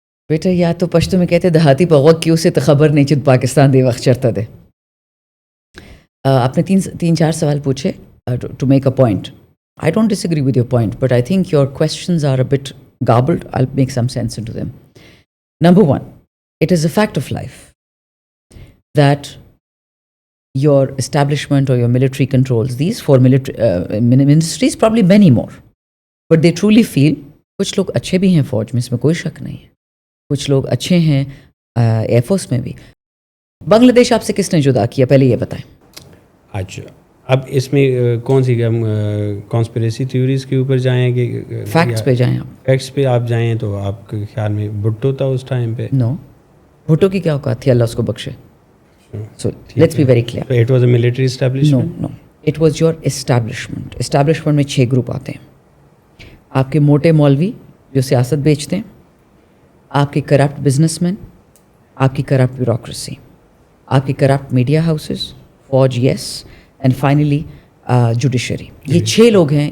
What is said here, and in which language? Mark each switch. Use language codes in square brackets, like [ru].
[ur] بیٹا یا تو پشتو میں کہتے [ps] دہاتی پغوک کیوں سے تو خبر نہیں چت پاکستان دے وقت چرتا دے. [ur] آپ نے 3-4 سوال پوچھے [en] To make a point. I don't disagree with your point but I think your questions are a bit garbled. I will make some sense into them. Number 1, it is a fact of life that your establishment or your military controls these 4 military ministries, probably many more, but they truly feel [ur] کچھ لوگ اچھے بھی ہیں فوج میں, اس میں کوئی شک نہیں ہے, کچھ لوگ اچھے ہیں ایئر فورس میں بھی. بنگلہ دیش آپ سے کس نے جدا کیا پہلے یہ بتائیں. اچھا, اب اس میں کون سی ہم کانسپریسی تھیوریز کے اوپر جائیں کہ فیکٹس پہ جائیں؟ آپ فیکٹس پہ آپ جائیں تو آپ کے خیال میں بھٹو تھا اس ٹائم پہ؟ نو, بھٹو کی کیا اوقات تھی, اللہ اس کو بخشے. [en] So let's be very clear. So it was a military establishment? No, it was your establishment. [ur] Establishment میں 6 گروپ آتے ہیں. آپ کے موٹے مولوی جو سیاست بیچتے ہیں, آپ کے کرپٹ بزنس مین, آپ کی کرپٹ بیوروکریسی, آپ کی کرپٹ میڈیا ہاؤسز, فوج, یس, اینڈ فائنلی جوڈیشری. یہ 6 لوگ ہیں.